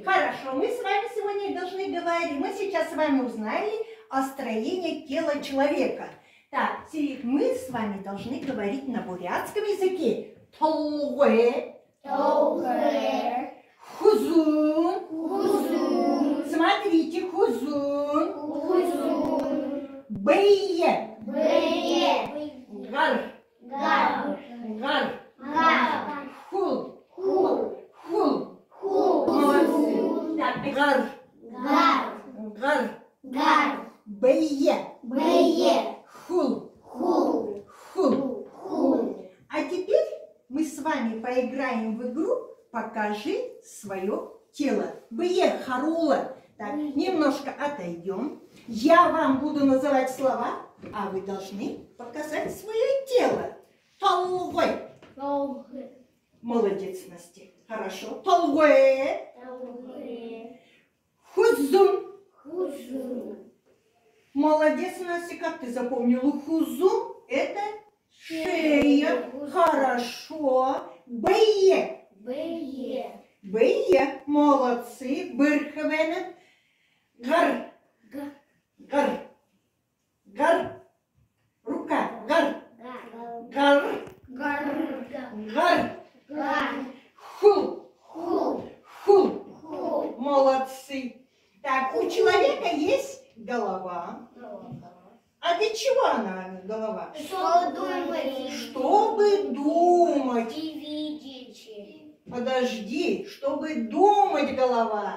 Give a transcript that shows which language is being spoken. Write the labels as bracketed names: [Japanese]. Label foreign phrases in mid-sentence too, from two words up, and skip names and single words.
[Russian] Хорошо, мы с вами сегодня должны говорить. Мы сейчас с вами узнали о строении тела человека. Так, мы с вами должны говорить на бурятском языке. [Buriat] Толгуэ. Хузун. [Russian] Смотрите, [Buriat] хузун. Бые. Гар. Хул. [Russian] Молодцы. Так, [Buriat] гар. Бые. Хул. [Russian] А теперь мы с вами поиграем в игру «Покажи свое тело». [Buriat] Бые харула. [Russian] Так, немножко отойдем. Я вам буду называть слова, а вы должны показать свое тело. Толгой. Молодец, Настя. Хорошо. [Buriat] Толгуэ. Хузун. [Russian] Молодец, Настя. Как ты запомнила? Хузун – это шея. Хорошо. Бые. Молодцы. [Buriat] Бырховенет. Гар. Рука. Гар. Хул. [Russian] Молодцы. Так, у человека есть голова. А для чего она голова? Чтобы думать. Подожди, чтобы думать голова.